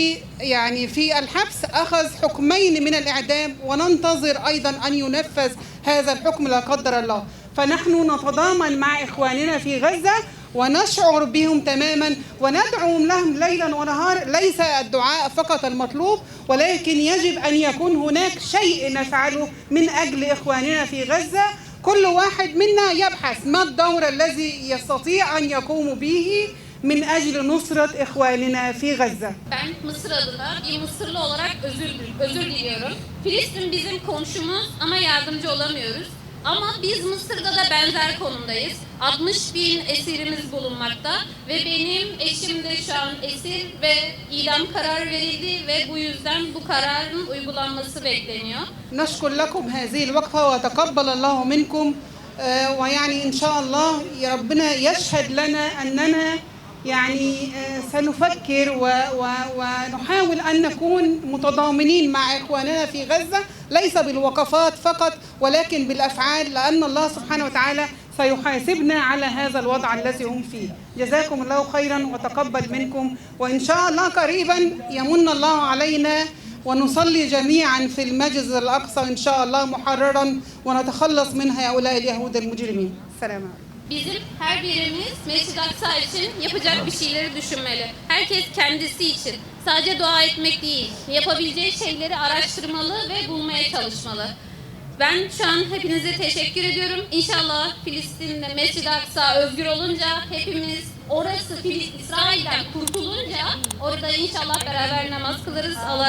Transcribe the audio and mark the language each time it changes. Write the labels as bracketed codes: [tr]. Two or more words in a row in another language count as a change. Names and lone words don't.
[ar] يعني في الحبس أخذ حكمين من الإعدام وننتظر أيضا أن ينفذ هذا الحكم لا قدر الله فنحن نتضامن مع إخواننا في غزة ونشعر بهم تماما وندعو لهم ليلا ونهار ليس الدعاء فقط المطلوب ولكن يجب أن يكون هناك شيء نفعله من أجل إخواننا في غزة كل واحد منا يبحث ما الدور الذي يستطيع أن يقوم به من أجل نصرة إخواننا في غزة. [tr] Ben Mısır adına bir Mısırlı olarak özür diliyorum. Filistin bizim komşumuz ama yardımcı olamıyoruz. Ama biz Mısır'da da benzer konumdayız. 60.000 esirimiz bulunmakta ve benim eşim de şu an esir ve idam kararı verildi ve bu yüzden bu kararın uygulanması bekleniyor. [ar] نشكر لكم هذه الوقفة وتقبل الله منكم ويعني إن شاء الله ربنا يشهد لنا أننا يعني سنفكر ونحاول أن نكون متضامنين مع إخواننا في غزة ليس بالوقفات فقط ولكن بالأفعال لأن الله سبحانه وتعالى سيحاسبنا على هذا الوضع الذي هم فيه جزاكم الله خيرا وتقبل منكم وإن شاء الله قريبا يمن الله علينا ونصلي جميعا في المسجد الأقصى إن شاء الله محررا ونتخلص من هؤلاء اليهود المجرمين السلام عليكم. [tr] Bizim her birimiz Mescid-i Aksa için yapacak bir şeyleri düşünmeli. Herkes kendisi için. Sadece dua etmek değil, yapabileceği şeyleri araştırmalı ve bulmaya çalışmalı. Ben şu an hepinize teşekkür ediyorum. İnşallah Filistin'de Mescid-i Aksa özgür olunca hepimiz orası İsrail'den kurtulunca orada inşallah beraber namaz kılarız.